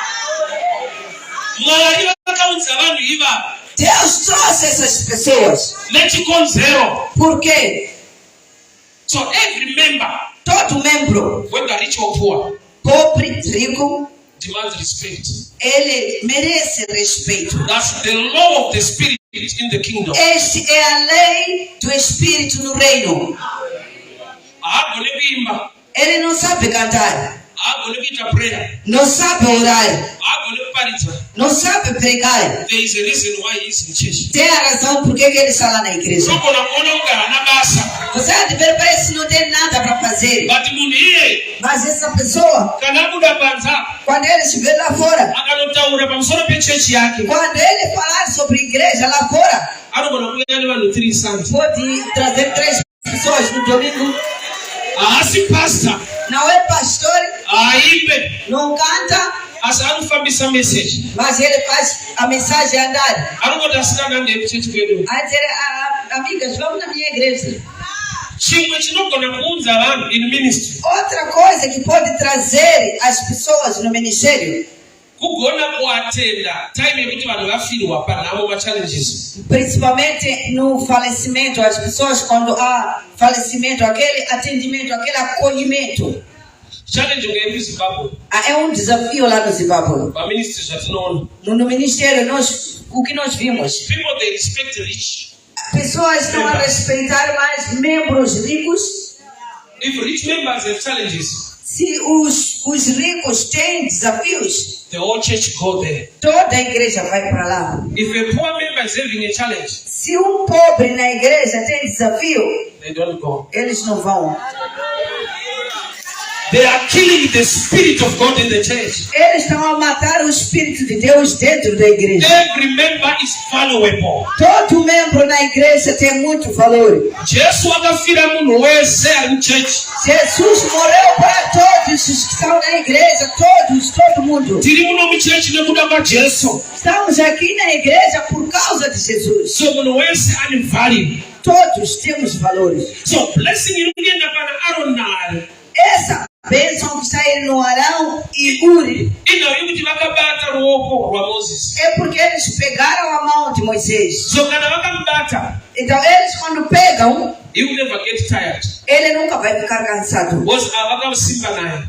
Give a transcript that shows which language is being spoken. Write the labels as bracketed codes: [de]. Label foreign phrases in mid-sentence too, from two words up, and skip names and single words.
[pt] Deus trouxe essas pessoas. Por quê? Todo membro, pobre, rico, ele merece respeito. [en] That's the law of the spirit in the kingdom. [pt] Esta é a lei do Espírito no reino. Ele não sabe cantar. [sn] Agone kuita prayer. [pt] não sabe orar, [sn] Agone kuparidza. [pt] não sabe pregar. [en] There is a reason why he is in church. [pt] Tem a razão por que ele está lá na igreja. [sn] Sokona kuona kuti hana basa. [pt] Você há de ver, parece que não tem nada para fazer. [sn] But munhu iye [pt] Mas essa pessoa, [sn] kana abuda panza [pt] quando ele estiver lá fora, [sn] akanotaura pamusoro pechechi yake [pt] quando ele falar sobre igreja lá fora, [sn] anogona kuuya nevanhu 3 sandi. [pt] pode trazer 3 pessoas no domingo. [sn] Haasi pastor, [pt] Não é pastor, [sn] haimbe, [pt] não canta, [sn] asi anofambisa message. [pt] mas ele faz a mensagem andar. [sn] Anongoti asikana ndei kuchechi kwedu. [pt] A dizer, amigas, vamos na minha igreja. [sn] Chimwe chinogona kuudza vanhu [en] in ministry [pt] Outra coisa que pode trazer as pessoas no ministério, [sn] kugona kuatenda time yekuti vanhu vafirwa panhamo machallenges. [pt] principalmente no falecimento, as pessoas quando há falecimento, aquele atendimento, aquele acolhimento, [sn] Challenge ngeiri kuZimbabwe [pt] é desafio lá no Zimbábue. [sn] paministry zvatinoona. [pt] No ministério, o que nós vimos, [en] People they respect rich. [pt] pessoas estão a respeitar mais membros ricos. [en] If rich members have challenges, [pt] Se os ricos têm desafios, [en] the whole church go there. [pt] toda a igreja vai para lá. [en] If a poor member is having a challenge, [pt] Se pobre na igreja tem desafio, [en] they don't go. [pt] eles não vão. [en] They are killing the spirit of God in the church. [pt] Eles estão a matar o Espírito de Deus dentro da igreja. [en] Every member is valuable. [pt] Todo membro na igreja tem muito valor. [sn] Jesu akafira munhu wese ari muchechi. [pt] Jesus morreu para todos os que estão na igreja, todo mundo. [sn] Tiri muno muchechi nekuda kwaJesu. [pt] Estamos aqui na igreja por causa de Jesus. [sn] So munhu wese ane value. [pt] Todos temos valores. [sn] So blessing iri kuenda pana Aaron naAre. [pt] Essa bênção que está aí no Arão e Uri [sn] Inauya kuti vakabata ruoko rwaMoses. [pt] é porque eles pegaram a mão de Moisés. [sn] So kana vakamubata, [pt] Então eles quando pegam, [en] he will never get tired. [pt] ele nunca vai ficar cansado. [sn] Because vakasimba naye.